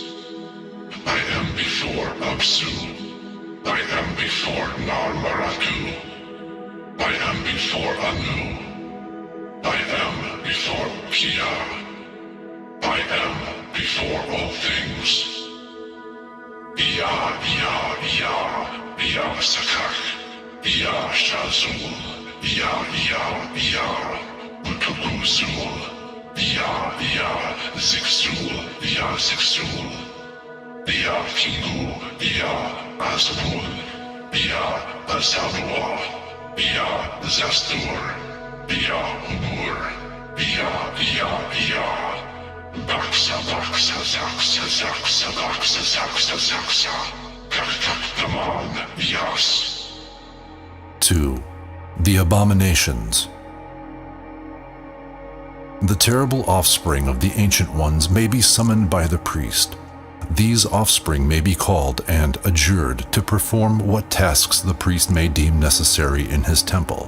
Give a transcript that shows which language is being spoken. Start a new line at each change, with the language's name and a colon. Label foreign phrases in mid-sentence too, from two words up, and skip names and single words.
English: I am before Apsu. I am before Narmaraku. I am before Anu. I am before Kia. I am before all things. Ia Sakak. Ia Shazul. Ia Utukuzul. Ia Zixul, Ia Kingu, Ia Azabul, Ia Azabua, Ia Zastur, Ia Ubur, Ia, Baksa, Kaktaktaman, Yas. 2. The Abominations. The terrible offspring of the Ancient Ones may be summoned by the priest. These offspring may be called and adjured to perform what tasks the priest may deem necessary in his temple.